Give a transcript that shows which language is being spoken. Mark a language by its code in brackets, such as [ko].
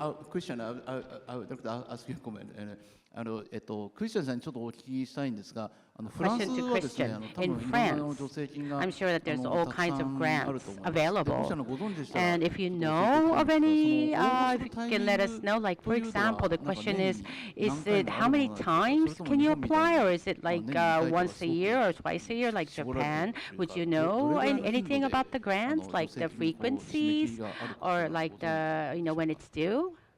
[en] Christian, I would like to ask you a comment. [ja] クリスチャンさんにちょっとお聞きしたいんですが、フランスはですね、多分いろんな助成金が [en] I'm sure that there's all kinds of grants available. [ja] ご存知でしたら [en] And if you know of any, if you can let us know. Like, for example, the question is it how many times can you apply, or is it like once a year or twice a year, like Japan? Would you know anything about the grants, like the frequencies, or like the when it's due?